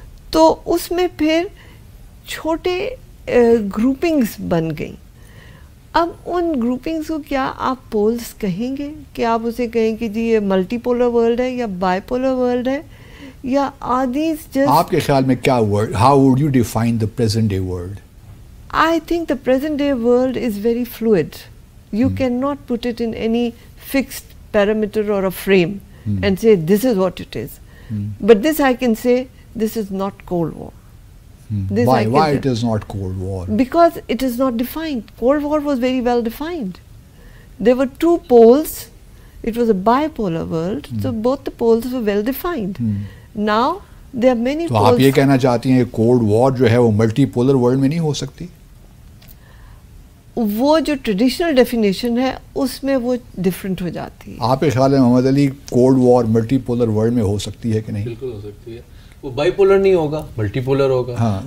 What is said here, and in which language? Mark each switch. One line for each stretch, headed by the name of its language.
Urdu: تو اس میں پھر چھوٹے گروپنگز بن گئیں. اب ان گروپنگز کو کیا آپ پولز کہیں گے کہ آپ اسے کہیں کہ جی یہ ملٹی پولر ورلڈ ہے یا بائی پولر ورلڈ ہے, یا آدیز جسٹ آپ کے خیال میں کیا
English: Word, how would you define the present day world? I think the present day world is very fluid. You cannot put it in any fixed parameter or a frame and say this is what it is. But this I can say, this is not Cold War. Why it is not Cold War? Because it is not defined. Cold War was very well defined. There were two poles. It was a bipolar world. So both the poles were well defined. Now there are many poles.
Urdu: تو آپ یہ کہنا چاہتی ہیں کہ cold war جو ہے وہ ملٹی پولر ورلڈ میں نہیں ہو سکتی؟ وہ جو ٹریڈیشنل ڈیفینیشن ہے اس میں وہ ڈفرینٹ ہو جاتی ہے. آپ کے خیال میں محمد علی cold war multi polar world میں ہو سکتی ہے کہ نہیں؟ بالکل ہو سکتی ہے. وہ بائی پولر نہیں ہوگا, ملٹی پولر ہوگا.